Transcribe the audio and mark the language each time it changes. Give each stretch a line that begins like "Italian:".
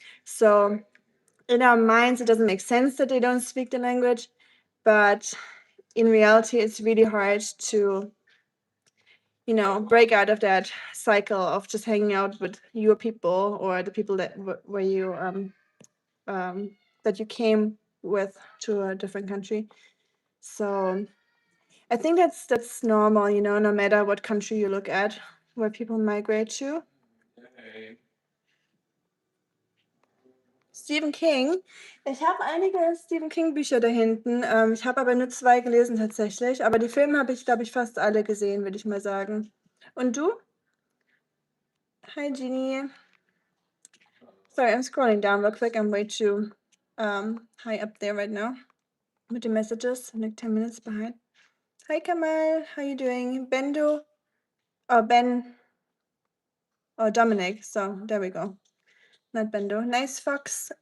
English: So in our minds, it doesn't make sense that they don't speak the language, but in reality, it's really hard to break out of that cycle of just hanging out with your people or the people that where you that you came with to a different country. So I think that's normal, no matter what country you look at, where people migrate to. Stephen King.
German: Ich habe einige Stephen King Bücher da hinten. Ich habe aber nur 2 gelesen tatsächlich. Aber die Filme habe ich, glaube ich, fast alle gesehen, würde ich mal sagen. Und du? Hi, Jeannie.
English: Sorry, I'm scrolling down real quick. I'm way too high up there right now with the messages. I'm like 10 minutes behind. Hi, Kamal. How you doing? Bendo? Oh, Ben. Oh, Dominic. So there we go. Not Bendo. Nice Fox.